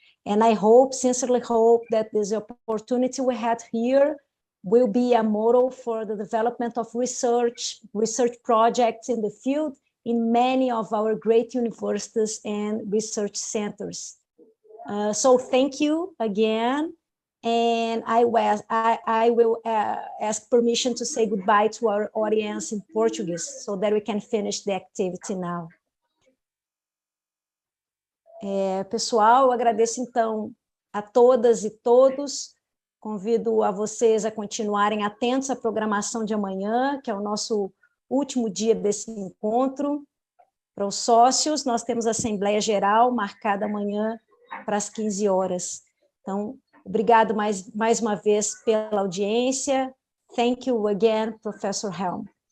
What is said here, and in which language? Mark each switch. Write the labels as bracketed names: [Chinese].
[English] And I sincerely hope that this opportunity we had here will be a model for the development of research projects in the field in many of our great universities and research centers. So thank you again. And I will ask permission to say goodbye to our audience in Portuguese so that we can finish the activity now. [Portuguese] Pessoal, eu agradeço então a todas e todos. Convido a vocês a continuarem atentos à programação de amanhã, que é o nosso último dia desse encontro. Para os sócios, nós temos a Assembleia Geral marcada amanhã para as 15 horas. Então, obrigado mais uma vez pela audiência. [English] Thank you again, Professor Helm.